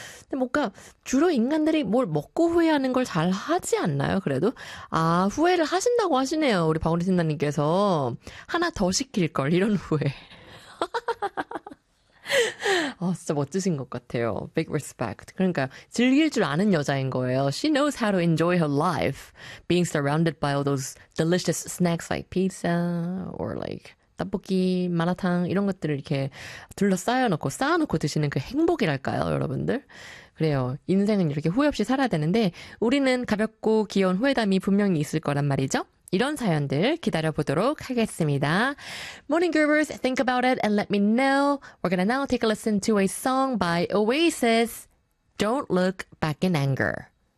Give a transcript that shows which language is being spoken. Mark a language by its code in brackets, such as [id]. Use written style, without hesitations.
[ko] 근데 뭔가 주로 인간들이 뭘 먹고 후회하는 걸잘 하지 않나요? 그래도 아 후회를 하신다고 하시네요. 우리 박원희 팀장님께서 하나 더 시킬 걸 이런 후회. 아 진짜 멋지신 것 같아요. [en] Big respect. [ko] 그러니까 즐길 줄 아는 여자인 거예요. [en] She knows how to enjoy her life, being surrounded by all those delicious snacks like pizza or like. [ko] 떡볶이, 마라탕 이런 것들을 이렇게 둘러싸여놓고 쌓아놓고 드시는 그 행복이랄까요, 여러분들? 그래요. 인생은 이렇게 후회 없이 살아야 되는데 우리는 가볍고 귀여운 후회담이 분명히 있을 거란 말이죠. 이런 사연들 기다려보도록 하겠습니다. [en] Morning Groovers, think about it and let me know. We're gonna now take a listen to a song by Oasis, Don't Look Back in Anger.